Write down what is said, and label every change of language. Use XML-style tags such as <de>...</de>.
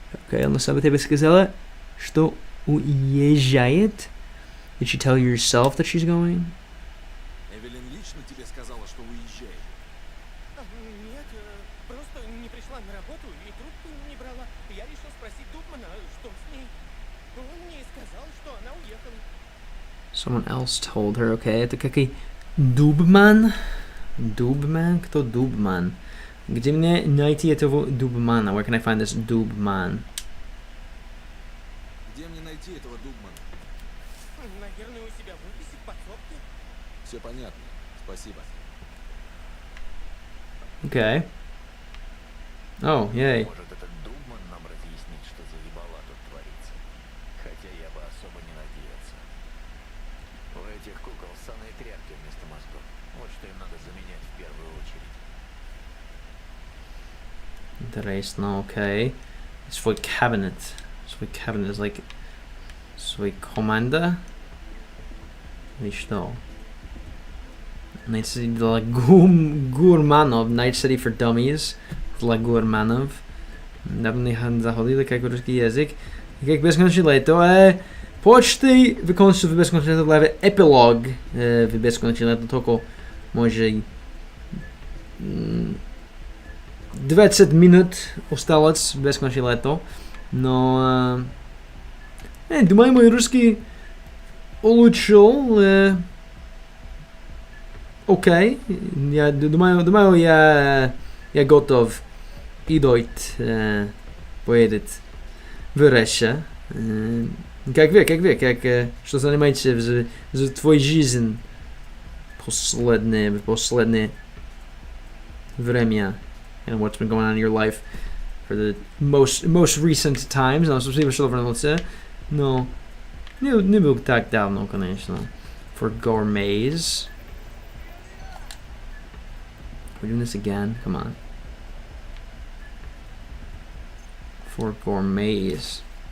<ru>Okay, она сама тебе сказала, что уезжает?</ru> <en>Did she tell you yourself that she's going?</en> <ru>Эвелин лично тебе сказала, что уезжает. Нет, просто не пришла на работу и трубку не брала. Я решил спросить Дубмана, что с ней. Он мне и сказал, что она уехала.</ru> <en>Someone else told her, okay.</en> <ru>Это какой Дубман? Дубман? Кто Дубман? Где мне найти этого Дубмана?</ru> <en>Where can I find this Dubman?</en> <ru>Где мне найти этого Дубмана? Наверное, у себя в офисе в подсобке. Все понятно. Спасибо.</ru> <en>Okay. Oh, yay.</en> <ru>Может, этот Дубман нам разъяснит, что за ебала тут творится. Хотя я бы особо не надеялся. У этих кукол ссаные тряпки вместо мозгов. Вот что им надо заменять в первую очередь. Интересно,</ru> <en>okay.</en> <ru>Свой</ru> <en>cabinet. Свой cabinet is like...</en> <ru>Свой команда? И что? Night City для гурманов.</ru> <en>Night City for Dummies.</en> <ru>Для гурманов. Давно заходили как русский язык. Как бесконечно лето. Почти викончив бесконечно лето. Эпилог. В бесконечно лето только може 20 минут осталось в бесконечно лето. Но... думаю, мой русский улучшил. Окей. Я думаю, я готов идти поедет в Россию. Как вы, что занимаетесь в твоей жизни последнее время?</ru> <en>And what's been going on in your life for the most recent times.</en> <ru>No, спасибо, что вернулся. Но не был так давно, конечно.</ru> <en>For gourmets. We're doing this again. Come on. For gourmets.</en>